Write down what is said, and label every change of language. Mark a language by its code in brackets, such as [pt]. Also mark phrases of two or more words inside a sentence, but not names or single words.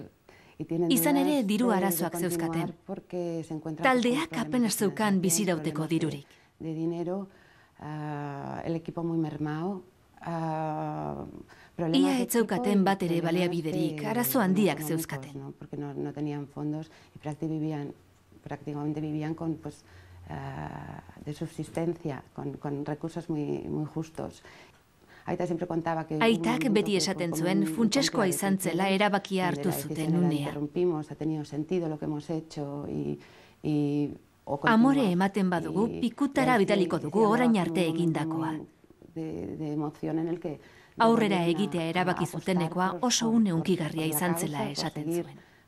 [eu] Izan ere diru arazoak zeuzkaten. Taldeak apenas zeukan bizirauteko dirurik. Ia ez zeukaten bat ere baliabiderik, arazo handiak zeuzkaten. [es] De subsistencia, con recursos muy justos. [eu] Aitak beti esaten zuen funtseskoa izan zela erabakia hartu zuten unea. Amore ematen badugu, pikutara bidaliko dugu orain arte egindakoa. Aurrera egitea erabaki zutenekoa oso une hunkigarria izan zela esaten zuen.